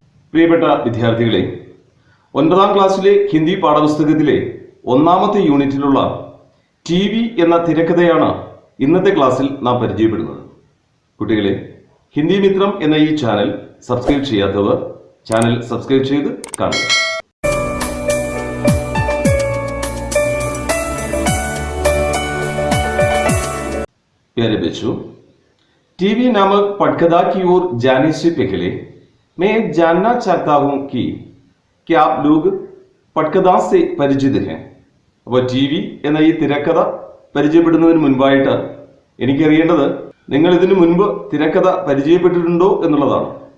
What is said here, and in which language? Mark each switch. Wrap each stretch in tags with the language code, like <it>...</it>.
<ml>പ്രിയപ്പെട്ട വിദ്യാർത്ഥികളെ, 9ാം ക്ലാസ്സിലെ ഹിന്ദി പാഠപുസ്തകത്തിലെ 1ാമത്തെ യൂണിറ്റിലുള്ള TV എന്ന തിരക്കഥയാണ് ഇന്നത്തെ ക്ലാസ്സിൽ നാം പരിചയപ്പെടുന്നത്. കുട്ടികളെ, ഹിന്ദി മിത്രം എന്ന ഈ ചാനൽ സബ്സ്ക്രൈബ് ചെയ്യാത്തവർ ചാനൽ സബ്സ്ക്രൈബ് ചെയ്ത് കാണുക.</ml> <hi>प्यारे बच्चों, टीवी नामक पटकथा की ओर जाने से पहले मैं जानना चाहता हूं कि क्या आप लोग पटकथा से परिचित हैं?</hi> <ml>അപ്പോൾ TV എന്ന ഈ തിരക്കഥ പരിചയപ്പെടുന്നതിന് മുൻപായിട്ട് എനിക്കറിയേണ്ടത് നിങ്ങൾ ഇതിനു മുൻപ് തിരക്കഥ പരിചയപ്പെട്ടിട്ടുണ്ടോ എന്നുള്ളതാണ്.</ml>